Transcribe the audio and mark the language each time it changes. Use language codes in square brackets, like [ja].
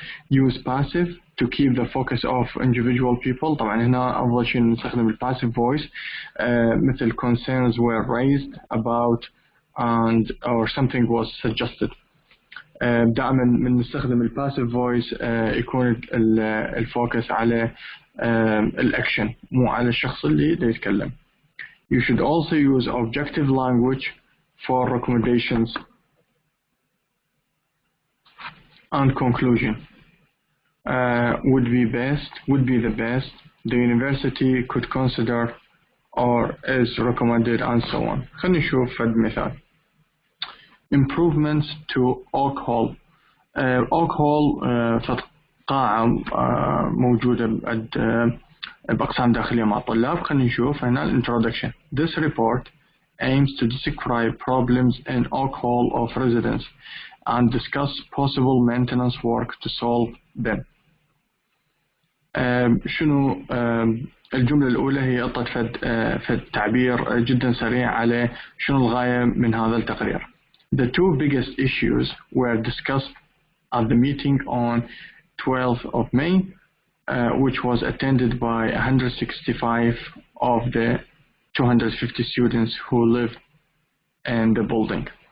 [en] Use passive to keep the focus of individual people. [ar] طبعا هنا أفضل شيء نستخدم الباسيف voice. مثل [en] concerns were raised about and or something was suggested. [ar] دائما من نستخدم الباسيف voice يكون الفوكس على الأكشن مو على الشخص اللي يتكلم. [en] You should also use objective language for recommendations and conclusion. Would be the best, the university could consider or is recommended and so on. [ar] خلينا نشوف فد مثال. [en] Improvements to Oak Hall. [ar] Oak Hall فد قاعة موجودة بأقسام داخلية مع الطلاب. خلينا نشوف هنا introduction. [en] This report aims to describe problems in Oak Hall of residence and discuss possible maintenance work to solve them. [ar] شنو الجملة الأولى؟ هي أعطت فد تعبير جدا سريع على شنو الغاية من هذا التقرير. [en] The two biggest issues were discussed at the meeting on 12th of May. Which was attended by 165 of the 250 students who lived in the building.